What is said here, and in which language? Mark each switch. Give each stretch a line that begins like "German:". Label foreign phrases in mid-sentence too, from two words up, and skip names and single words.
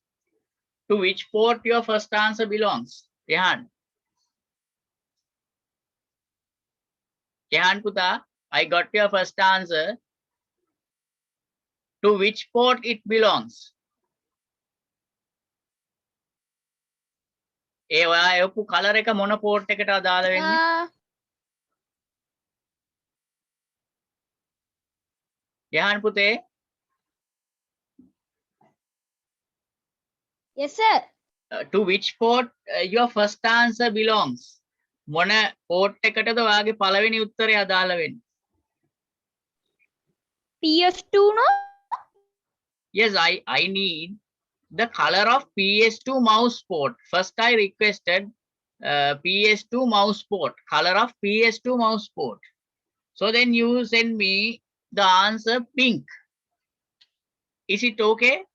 English: To which port your first answer belongs? Jan. Jan Puta, I got your first answer. To which port it belongs?
Sinhala: ඒ ඔයා එවපු කලර් එක මොන පෝට් එකට අදාළ වෙන්නේ? යහන් පුතේ.
English: Yes, sir. To which port your first answer belongs?
Sinhala: මොන පෝට් එකටද ඔයාගේ පළවෙනි උත්තරය අදාළ වෙන්නේ?
English: PS2 no? Yes, I need the color of PS2 mouse port. First I requested PS2 mouse port, color of PS2 mouse port. So then you send me the answer pink. Is it okay?